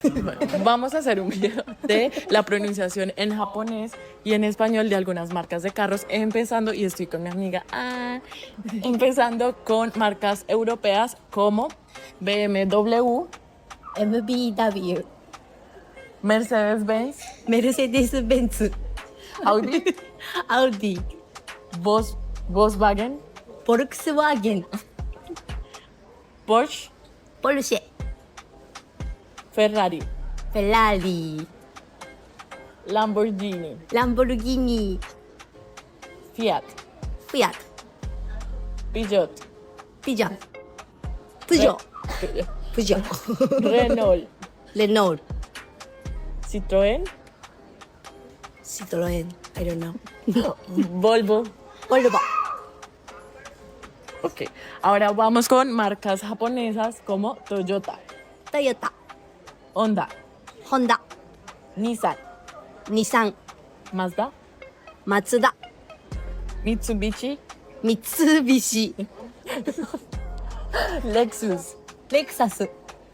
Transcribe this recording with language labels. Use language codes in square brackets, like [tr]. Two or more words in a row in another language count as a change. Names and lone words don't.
[es] Vamos a hacer un video de la pronunciación en japonés y en español de algunas marcas de carros, empezando, y estoy con mi amiga, empezando con marcas europeas como BMW, MBW, Mercedes-Benz, [ja] メルセデス・ベンツ、 [es] Audi, [ja] アウディ、 [es] Volkswagen, [ja] ボルクスワーゲン、 [es] Porsche, [ja] ポルシェ、 [es] Ferrari, [ja] フェラーリ、 [es] Lamborghini, [ja] ランボルギーニ、 [es] Fiat, [ja] フィアット、 [es] Peugeot, [ja] ピジョン、プジョ、プジョ、 [es] Renault, [ja] レノール、 [es] Citroën, [ja] シトロエン、 [en] I don't know, [es] Volvo. [ja] ボルボ、 [es] Ok, ahora vamos con marcas japonesas como Toyota, [ja] トヨタ、 [es] Honda, [ja] ホンダ、 [es] Nissan, [ja] ニサン、 [es] Mazda, [ja] マツダ、 [es] Mitsubishi, [ja] ミツビシ、 [es] Lexus, [ja] レクサス、